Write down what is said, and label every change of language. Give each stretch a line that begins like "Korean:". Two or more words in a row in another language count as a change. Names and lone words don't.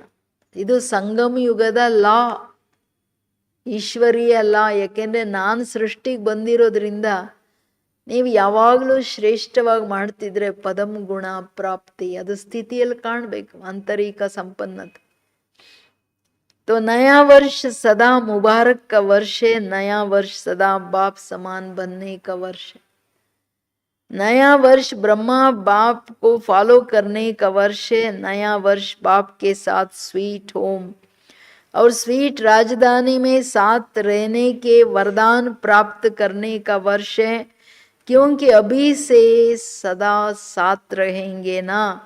Kannada: ಇದು ಸಂಗಮ ಯುಗದ ಲಾ, ಈಶ್ವರೀಯ ಲಾ. ಯಾಕೆಂದ್ರೆ ನಾನು ಸೃಷ್ಟಿಗೆ ಬಂದಿರೋದ್ರಿಂದ ನೀವು ಯಾವಾಗಲೂ ಶ್ರೇಷ್ಠವಾಗಿ ಮಾಡ್ತಿದ್ರೆ ಪದಂ ಗುಣ ಪ್ರಾಪ್ತಿ ಅದು ಸ್ಥಿತಿಯಲ್ಲಿ ಕಾಣಬೇಕು, ಆಂತರಿಕ ಸಂಪನ್ನತೆ.
Hindi: तो नया वर्ष सदा मुबारक का वर्ष है, नया वर्ष सदा बाप समान बनने का वर्ष है. नया वर्ष ब्रह्मा बाप को फॉलो करने का वर्ष है, नया वर्ष बाप के साथ
English: sweet home
Hindi: और स्वीट राजधानी में साथ रहने के वरदान प्राप्त करने का वर्ष है, क्योंकि अभी से सदा साथ रहेंगे ना.